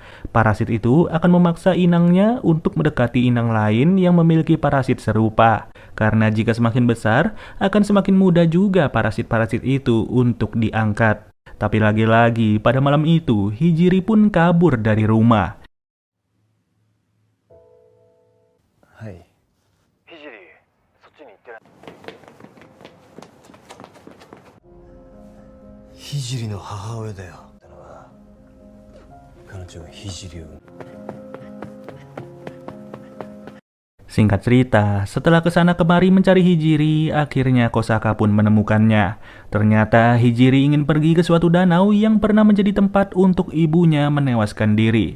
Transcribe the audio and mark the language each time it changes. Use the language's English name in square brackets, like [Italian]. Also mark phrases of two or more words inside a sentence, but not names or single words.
[Indonesian] Parasit itu akan memaksa inangnya untuk mendekati inang lain yang memiliki parasit serupa. Karena jika semakin besar, akan semakin mudah juga parasit-parasit itu untuk diangkat. Tapi lagi-lagi pada malam itu, Hijiri pun kabur dari rumah. [Japanese] はい。ひじり、そっちに行ってない。ひじりの母親だよ。彼女がひじりを。 [Indonesian] Singkat cerita, setelah kesana kemari mencari Hijiri, akhirnya Kosaka pun menemukannya. Ternyata Hijiri ingin pergi ke suatu danau yang pernah menjadi tempat untuk ibunya menewaskan diri.